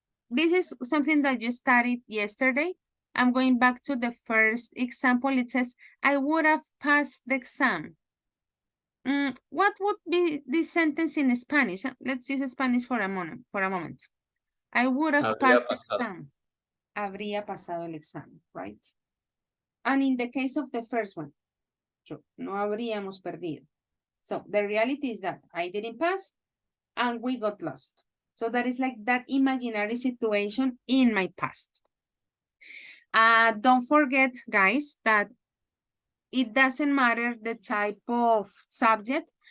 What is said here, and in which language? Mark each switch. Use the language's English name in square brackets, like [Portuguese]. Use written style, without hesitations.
[English] This is something that you studied yesterday. I'm going back to the first example. It says, I would have passed the exam. What would be this sentence in Spanish? Let's use Spanish for a moment. I would have passed the exam. [Spanish] Habría pasado el examen, right? [English] And in the case of the first one, [Spanish] no habríamos perdido. [English] So the reality is that I didn't pass and we got lost. So that is like that imaginary situation in my past. Don't forget, guys, that it doesn't matter the type of subject.